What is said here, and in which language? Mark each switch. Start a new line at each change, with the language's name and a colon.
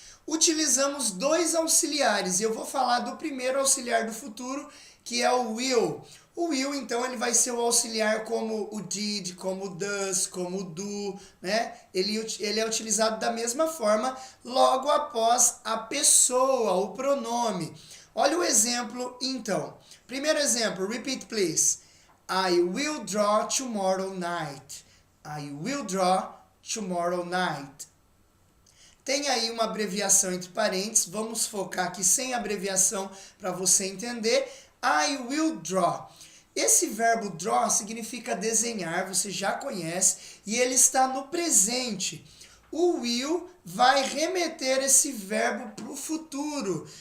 Portuguese: Utilizamos 2 auxiliares, e eu vou falar do primeiro auxiliar do futuro, que é o will. O will, então, ele vai ser o auxiliar como o did, como o does, como o do, né? Ele é utilizado da mesma forma logo após a pessoa, o pronome. Olha o exemplo, então. Primeiro exemplo,
English: repeat please. I will draw tomorrow night. I will draw tomorrow night.
Portuguese: Tem aí uma abreviação entre parênteses, vamos focar aqui sem abreviação para você entender.
English: I will draw.
Portuguese: Esse verbo draw significa desenhar, você já conhece, e ele está no presente. O will vai remeter esse verbo para o futuro.